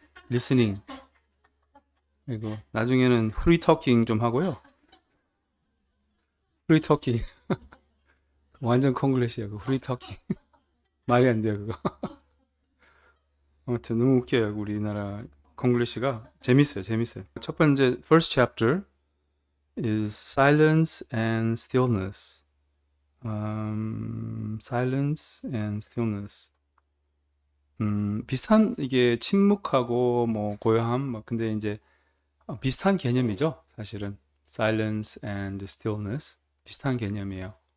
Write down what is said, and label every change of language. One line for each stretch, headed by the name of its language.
Korean: 리스닝 그리고 나중에는 프리 토킹 좀 하고요. 프리 토킹 완전 콩글리시야 그 프리 토킹 말이 안 돼요 그거. 아무튼 너무 웃겨요 우리나라 콩글리시가 재밌어요. 첫 번째
English: first chapter is silence and stillness. silence and stillness.
Korean: 비슷한 이게 침묵하고 뭐 고요함 뭐 근데 이제 비슷한 개념이죠, 사실은.
English: silence and stillness
Korean: 비슷한 개념이에요.